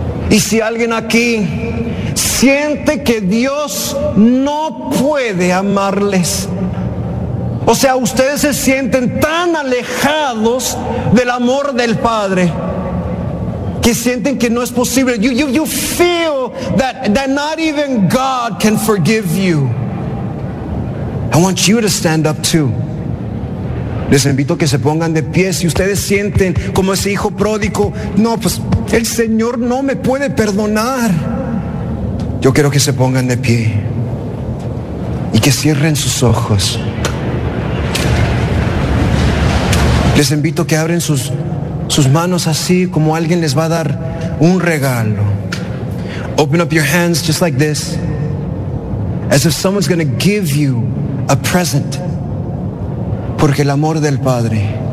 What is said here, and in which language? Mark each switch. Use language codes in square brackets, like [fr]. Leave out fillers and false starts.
[es] Y si alguien aquí siente que Dios no puede amarles, o sea, ustedes se sienten tan alejados del amor del Padre, que sienten que no es posible. [en] You feel that not even God can forgive you. I want you to stand up too. [es] Les invito a que se pongan de pie. Si ustedes sienten como ese hijo pródigo, no, pues el Señor no me puede perdonar, yo quiero que se pongan de pie y que cierren sus ojos. Les invito a que abren sus manos así como alguien les va a dar un regalo. [en] Open up your hands just like this, as if someone's going to give you a present. [es] Porque el amor del Padre